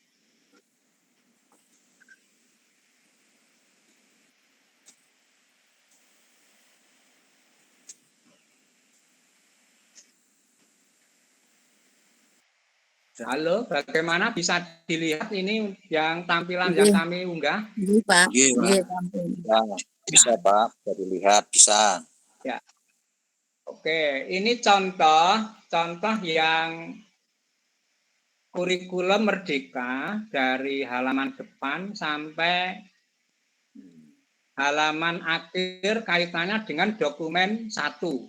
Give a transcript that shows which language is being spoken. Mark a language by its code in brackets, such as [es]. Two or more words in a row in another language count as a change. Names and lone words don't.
[id] Halo, bagaimana bisa dilihat ini yang tampilan yang kami unggah? Nggih Pak. Nggih, Pak. Bisa Pak, bisa dilihat, bisa. Ya. Oke, ini contoh yang kurikulum Merdeka dari halaman depan sampai halaman akhir kaitannya dengan dokumen 1.